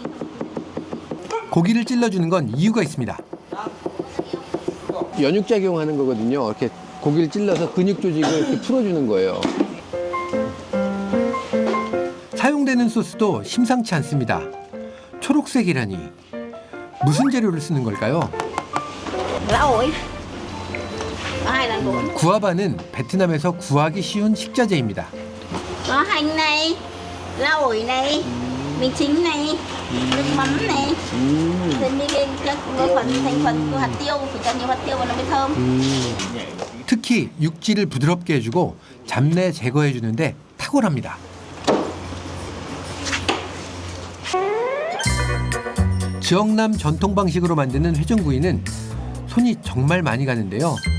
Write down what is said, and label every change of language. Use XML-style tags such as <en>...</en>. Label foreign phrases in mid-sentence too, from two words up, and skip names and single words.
<ko>고기를 찔러주는 건 이유가 있습니다. 연육작용하는 거거든요. 이렇게 고기를 찔러서 근육 조직을 이렇게 풀어주는 거예요. 사용되는 소스도 심상치 않습니다. 초록색이라니 무슨 재료를 쓰는 걸까요?</ko> <vi>Lá ổi. 2 lần 4.</vi> <ko>구아바는 베트남에서 구하기 쉬운 식자재입니다.</ko> <vi>Có hành này, lá ổi này, mì chính này, nước mắm này. Thêm đi lên các thành phần của hạt tiêu, phải cho nhiều hạt tiêu vào nó mới thơm.</vi> <ko>특히 육질을 부드럽게 해주고 잡내 제거해주는데 탁월합니다. 지역남 전통 방식으로 만드는 회전구이는 손이 정말 많이 가는데요.</ko>